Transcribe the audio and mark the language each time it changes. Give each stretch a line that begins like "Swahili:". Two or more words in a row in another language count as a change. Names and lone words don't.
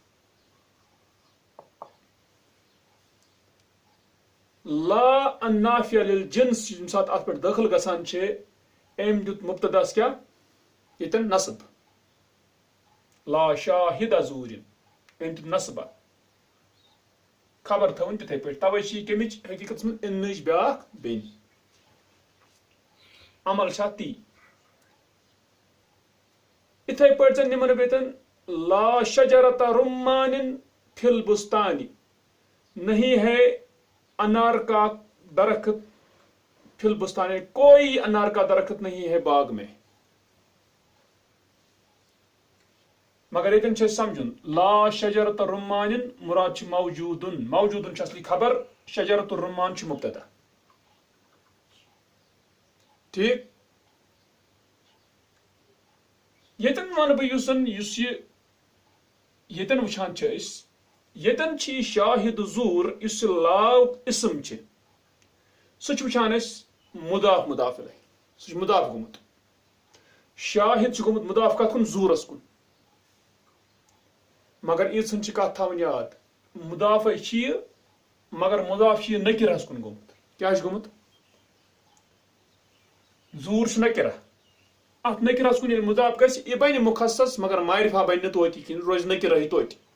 Arabic: لا النافیہ للجنس
Kashmiri: ییٚمہِ ساتہٕ اتھ پٮ۪ٹھ دٲخل گژھان چھِ أمۍ دیُت مبتداس کیٛاہ ییٚتٮ۪ن نصب،
Arabic: لا شاہد زوٗرِن،
Kashmiri: أمۍ دیُت نصبہ، خبر تھٲوٕن تِتھے پٲٹھۍ. توے چھِ یہِ کمِچ حقیٖقتس منٛز اِنٕچ بیٛاکھ بیٚنہِ، عمل چھِ اتھ تی. اِتھے پٲٹھۍ زن نِمن بیتن
Arabic: لا شجرت رمان فی البستان،
Urdu: نہیں ہے انار کا درخت
Arabic: فی البستان،
Urdu: کوئی انار کا درخت نہیں ہے باغ میں.
Kashmiri: مگر ییٚتٮ۪ن چھِ أسۍ سمجھُن
Arabic: لا شجرت رمان
Kashmiri: مراد چھُ موجودن، موجودن چھُ اصلی خبر،
Arabic: شجرت الرمان
Kashmiri: چھُ مبتدا. ٹھیک. ییٚتٮ۪ن ونہٕ بہٕ یُس یہِ ییٚتٮ۪ن وٕچھان چھِ أسۍ، ییٚتٮ۪ن چھِ یہِ شاہد زوٗر یُس یہِ لاو اسم چھِ سُہ چھِ وٕچھان أسۍ مضاف مضاف الیہ، سُہ چھُ مضاف گوٚمُت. شاہد چھُ گوٚمُت مضاف کتھ کُن زوٗرس کُن. مگر ییٖژہن چھِ کتھ تھاوٕنۍ یاد، مضافے چھِ یہِ مگر مضاف چھِ یہِ نکرہس کُن گوٚمُت. کیٛاہ چھُ گوٚمُت؟ زوٗر چھُ نکرہ، اتھ نکرہس کُن ییٚلہِ مضاف گژھِ یہِ بنہِ مخصص مگر معرفہ بنہِ نہٕ توتہِ کِہیٖنۍ، روزِ نکرہٕے توتہِ.